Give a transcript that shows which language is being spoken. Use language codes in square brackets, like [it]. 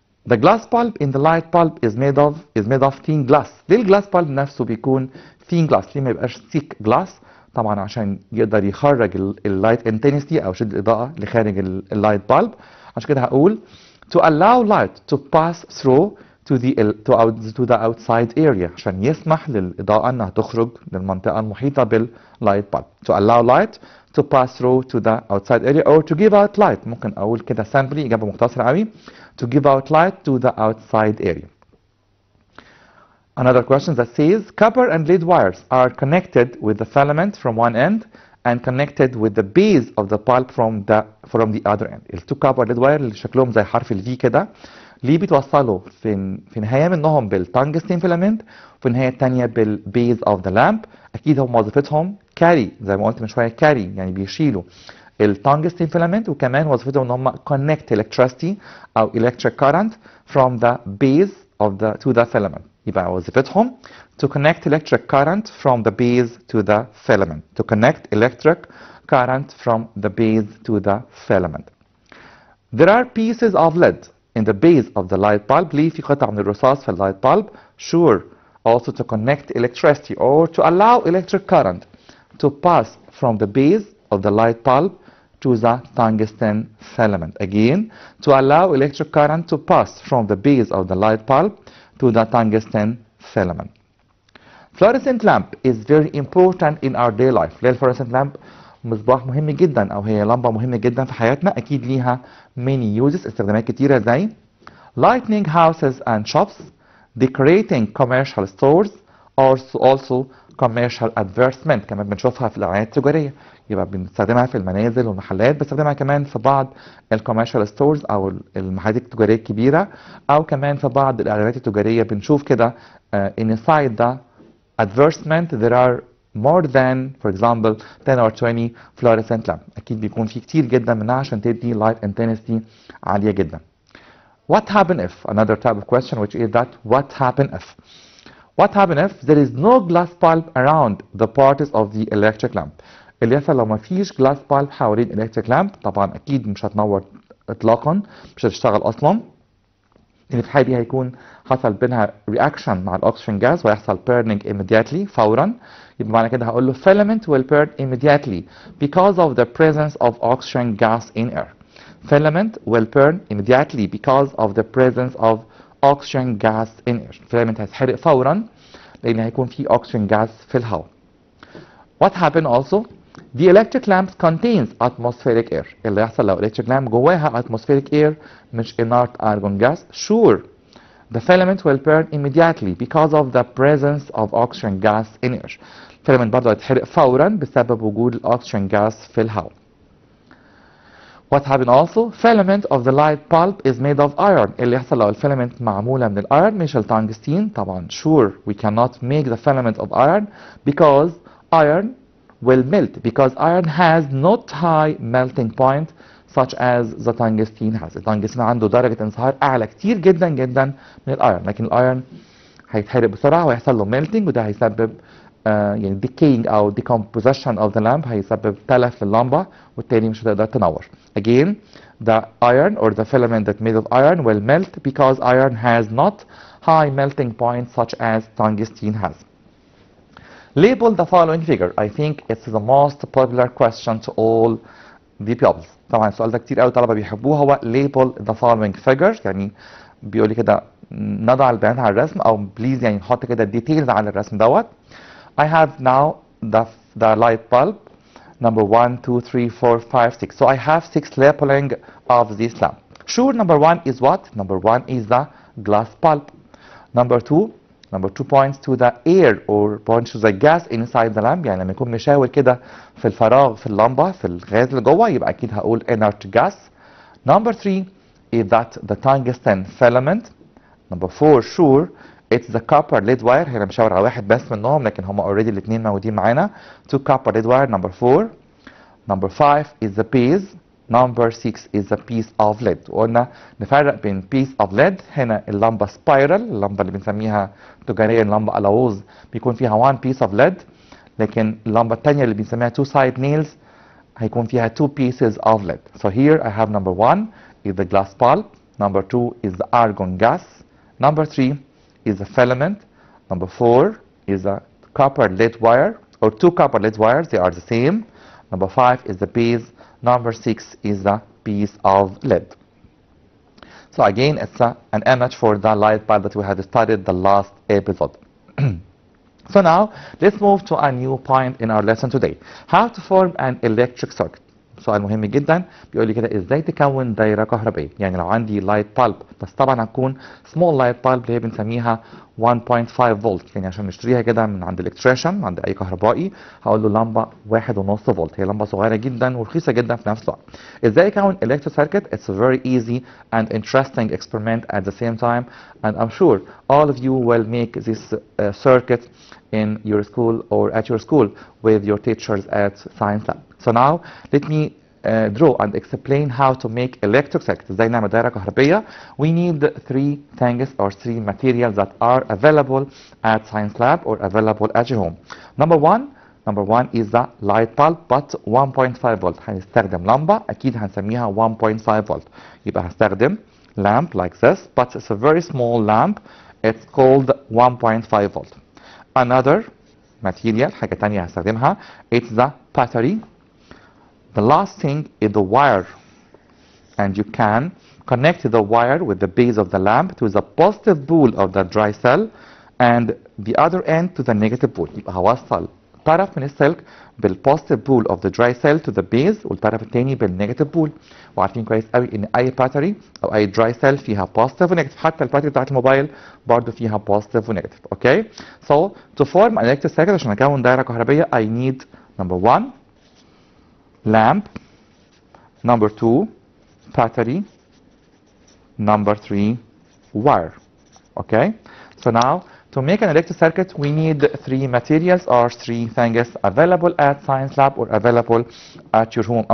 [en] The glass bulb in the light bulb is made of thin glass. [ar] ليه الجلاس bulb نفسه بيكون thin glass؟ ليه ما يبقاش thick glass؟ طبعا عشان يقدر يخرج اللايت intensity او شدة الإضاءة لخارج اللايت bulb. عشان كده هقول [en] to allow light to pass through to the outside area، [ar] عشان يسمح للإضاءة انها تخرج للمنطقة المحيطة باللايت bulb. [en] To allow light to pass through to the outside area or to give out light. [ar] ممكن اقول كده [en] simply [ar] إجابة مختصرة قوي [en] to give out light to the outside area. Another question that says copper and lead wires are connected with the filament from one end and connected with the base of the bulb from the other end. [ar] التو كابر ليد واير اللي شكلهم زي حرف الفي كده ليه بيتوصلوا في نهايه منهم بالتنجستين فيلامنت وفي النهايه الثانيه بالبيز اوف ذا لامب؟ اكيد هم وظيفتهم كاري زي ما قلت من شويه كاري يعني بيشيلوا التنجستين فيلامنت وكمان وظيفتهم ان هم connect electricity او [en] electric current from the base to the filament. [ar] يبقى وظيفتهم [en] to connect electric current from the base to the filament. To connect electric current from the base to the filament. There are pieces of lead in the base of the light bulb. [ar] ليه في قطع من الرصاص في اللايت bulb؟ Sure. [en] Also to connect electricity or to allow electric current to pass from the base of the light bulb to the tungsten filament. Again, to allow electric current to pass from the base of the light bulb to the tungsten filament. Fluorescent lamp is very important in our daily life. [ar] ليه الفلوريسنت لامب مصباح مهم جدا او هي لمبه مهمه جدا في حياتنا؟ اكيد ليها many uses استخدامات كتيره زي [en] lighting houses and shops, decorating commercial stores, or also commercial advertisement. [ar] كمان بنشوفها في الاعلانات التجاريه، يبقى بنستخدمها في المنازل والمحلات، بنستخدمها كمان في بعض الكوميرشال ستورز او المحلات التجاريه الكبيره، او كمان في بعض الاعلانات التجاريه بنشوف كده [en] inside the advertisement there are more than for example 10 or 20 fluorescent lamp. [ar] اكيد بيكون في كتير جدا منها عشان تدي light intensity عاليه جدا. [en] What happen if? Another type of question which is that what happen if? What happen if there is no glass bulb around the parts of the electric lamp? [ar] اللي يحصل لو ما فيش glass bulb حوالين electric lamp؟ طبعا اكيد مش هتنور اطلاقا، مش هتشتغل اصلا. يعني في الحالة دي هيكون حصل بينها reaction مع الاكسجين جاز ويحصل burning immediately فورا. يبقى معنى كده هقول له [en] filament will burn immediately because of the presence of oxygen gas in air. Filament will burn immediately because of the presence of oxygen gas in air. [ar] filament هيتحرق فورا لان هيكون في oxygen gas في الهواء. [en] What happen also? The electric lamp contains atmospheric air. [ar] اللي يحصل لو [en] electric lamp جواها atmospheric air مش inert argon gas. Sure, the filament will burn immediately because of the presence of oxygen gas in air. [ar] الفيلامنت برضه هيتحرق فورا بسبب وجود الاكسجين gas في الهواء. [en] What happened also? Filament of the light bulb is made of iron. [ar] اللي يحصل لو الفيلامنت معمولة من الايرون مش التنجستين. [en] طبعا sure we cannot make the filament of iron because iron will melt because iron has not high melting point such as the tungsten has. [ar] التنجستين عنده درجة انصهار أعلى كتير جدا جدا من الايرون، لكن الايرون هيتحرق بسرعة وهيحصل له melting وده هيسبب يعني decaying أو decomposition of the lamp، هيسبب تلف في اللمبة والتاني مش هتقدر تنور. [en] Again, the iron or the filament that made of iron will melt because iron has not high melting point such as tungsten has. Label the following figure. I think it's the most popular question to all the pupils. [ar] طبعا السؤال ده كتير قوي طلبة بيحبوه، هو [en] label the following figures. [ar] يعني بيقول لي كده نضع البيانات على الرسم او بليز يعني نحط كده details على الرسم دوت. [en] I have now the light bulb number 1, 2, 3, 4, 5, 6. So I have 6 labeling of this lamp. Sure, number 1 is what? Number 1 is the glass bulb. Number 2 points to the air or points to the gas inside the lamp. [ar] يعني لما يكون مشاور كده في الفراغ في اللمبة في الغاز اللي جوه يبقى أكيد هقول inert gas. [en] Number 3 is that the tungsten filament. Number 4 sure it's the copper lead wire. [ar] هنا مشاور على واحد بس منهم لكن هم already الاثنين موجودين معانا. [en] 2 copper lead wire. Number 4. Number 5 is the base. Number 6 is a piece of lead. [ar] وقلنا نفرق بين [en] piece of lead. [ar] هنا اللمبة spiral، اللمبة اللي بنسميها تجاريا لمبة ألاوز بيكون فيها [en] one piece of lead، [ar] لكن اللمبة الثانية اللي بنسميها two side nails هيكون فيها [en] two pieces of lead. So here I have number 1 is the glass bulb. Number 2 is the argon gas. Number 3 is the filament. Number 4 is a copper lead wire or 2 copper lead wires, they are the same. Number 5 is the base. Number 6 is the piece of lead. So again, it's an image for the light bulb that we had studied the last episode. So now let's move to a new point in our lesson today. How to form an electric circuit. [ar] سؤال مهم جدا بيقول لي كده ازاي تكون دايره كهربائيه. يعني لو عندي لايت بالب بس طبعا هتكون سمول لايت بالب اللي هي بنسميها 1.5 فولت، يعني عشان نشتريها كده من عند الالكتريشن عند اي كهربائي هقول له لمبه 1.5 فولت، هي لمبه صغيره جدا ورخيصه جدا في نفس الوقت. ازاي اكون [en] electric circuit؟ It's a very easy and interesting experiment at the same time, and I'm sure all of you will make this circuit in your school or at your school with your teachers at science lab. So now let me draw and explain how to make electric circuit. [ar] ازاي نعمل دايره كهربائيه. [en] We need 3 things or 3 materials that are available at science lab or available at your home. Number one is the light bulb but 1.5 volt. [ar] هنستخدم لمبه اكيد هنسميها 1.5 volt. يبقى هستخدم [en] lamp like this but it's a very small lamp. It's called 1.5 volt. Another material [ar] حاجه ثانيه هستخدمها [en] it's the battery. The last thing is the wire, and you can connect the wire with the base of the lamp to the positive pole of the dry cell and the other end to the negative pole. [ar] يبقى هوصل طرف من السلك بال [en] positive pole of the dry cell to the base [ar] والطرف الثاني بالنيجاتيف بول. وعارفين كويس قوي ان اي باتري او اي dry cell فيها positive ونيجاتيف، حتى الباتري بتاعت الموبايل برضه فيها positive ونيجاتيف. [en] Okay? So to form an electric circuit [ar] عشان اكون دايره كهربائيه [en] I need number 1 lamp, number 2 battery, number 3 wire. Okay, so now to make an electric circuit we need 3 materials or 3 things available at science lab or available at your home.